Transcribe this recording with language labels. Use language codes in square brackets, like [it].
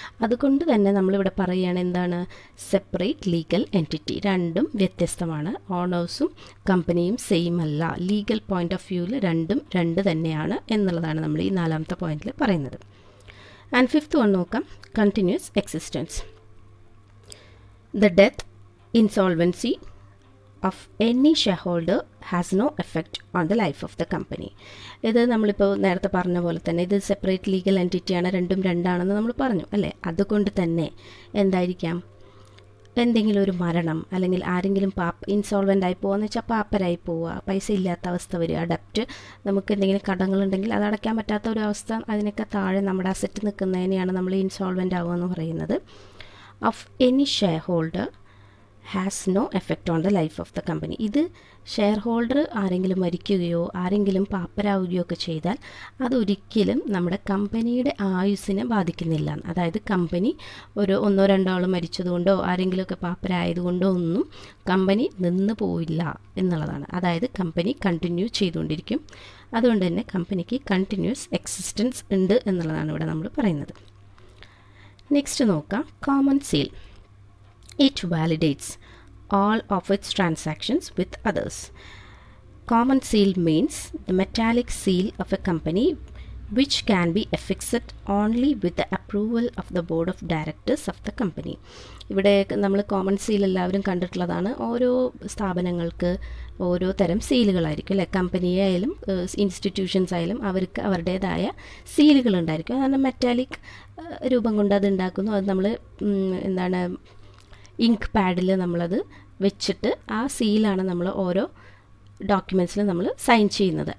[ml] അതുകൊണ്ട് തന്നെ നമ്മളിവിടെ പറയുകയാണ് എന്താണ്, സെപ്പറേറ്റ് ലീഗൽ എൻറ്റിറ്റി. രണ്ടും വ്യത്യസ്തമാണ്. ഓണേഴ്സും കമ്പനിയും സെയിം അല്ല. ലീഗൽ പോയിന്റ് ഓഫ് വ്യൂവിൽ രണ്ടും രണ്ട് തന്നെയാണ് എന്നുള്ളതാണ് നമ്മൾ ഈ 4ാമത്തെ പോയിന്റിൽ പറയുന്നത്. ആൻഡ് 5th വൺ നോക്കാം, continuous existence. [en] The death, insolvency of any shareholder has no effect on the life of the company. [ml] ഇത് നമ്മളിപ്പോൾ നേരത്തെ പറഞ്ഞ പോലെ തന്നെ ഇത് സെപ്പറേറ്റ് ലീഗൽ എൻറ്റിറ്റിയാണ്, രണ്ടും രണ്ടാണെന്ന് നമ്മൾ പറഞ്ഞു അല്ലേ. അതുകൊണ്ട് തന്നെ എന്തായിരിക്കാം, എന്തെങ്കിലും ഒരു മരണം അല്ലെങ്കിൽ ആരെങ്കിലും ഇൻസോൾവൻ്റ് ആയി പോകുക എന്ന് വെച്ചാൽ പാപ്പരായി പോവുക, പൈസ ഇല്ലാത്ത അവസ്ഥ വരിക, ഡെപ്റ്റ്, നമുക്ക് എന്തെങ്കിലും കടങ്ങളുണ്ടെങ്കിൽ അത് അടയ്ക്കാൻ പറ്റാത്ത ഒരു അവസ്ഥ, അതിനൊക്കെ താഴെ നമ്മുടെ അസറ്റ് നിൽക്കുന്നതിനെയാണ് നമ്മൾ ഇൻസോൾവൻ്റ് ആവുക എന്ന് പറയുന്നത്. [en] Of any shareholder has no effect on the life of the company. [ml] ഇത് ഷെയർ ഹോൾഡർ ആരെങ്കിലും മരിക്കുകയോ ആരെങ്കിലും പാപ്പരാവുകയോ ഒക്കെ ചെയ്താൽ അതൊരിക്കലും നമ്മുടെ കമ്പനിയുടെ ആയുസ്സിനെ ബാധിക്കുന്നില്ല. അതായത് കമ്പനി ഒരു 1-2 ആൾ മരിച്ചതുകൊണ്ടോ ആരെങ്കിലുമൊക്കെ പാപ്പരായതുകൊണ്ടോ ഒന്നും കമ്പനി നിന്ന് പോയില്ല എന്നുള്ളതാണ്. അതായത് കമ്പനി കണ്ടിന്യൂ ചെയ്തുകൊണ്ടിരിക്കും. അതുകൊണ്ട് തന്നെ കമ്പനിക്ക് കണ്ടിന്യൂസ് എക്സിസ്റ്റൻസ് ഉണ്ട് എന്നുള്ളതാണ് ഇവിടെ നമ്മൾ പറയുന്നത്. നെക്സ്റ്റ് നോക്കാം, common seal. [en] It validates all of its transactions with others. Common seal means the metallic seal of a company which can be affixed only with the approval of the board of directors of the company. [ml] ഇവിടെ നമ്മൾ common seal എല്ലാവരും കണ്ടിട്ടുള്ളതാണ്. ഓരോ സ്ഥാപനങ്ങൾക്ക് ഓരോ തരം സീലുകളായിരിക്കും അല്ലേ. Company ആയാലും ഇൻസ്റ്റിറ്റ്യൂഷൻസ് ആയാലും അവർക്ക് അവരുടേതായ സീലുകൾ ഉണ്ടായിരിക്കും. അതാണ് മെറ്റാലിക് രൂപം കൊണ്ട് അത് ഉണ്ടാക്കുന്നു. അത് നമ്മൾ എന്താണ് ഇങ്ക് പാഡിൽ നമ്മളത് വെച്ചിട്ട് ആ സീലാണ് നമ്മൾ ഓരോ ഡോക്യുമെൻറ്റ്സിൽ നമ്മൾ സൈൻ ചെയ്യുന്നത്.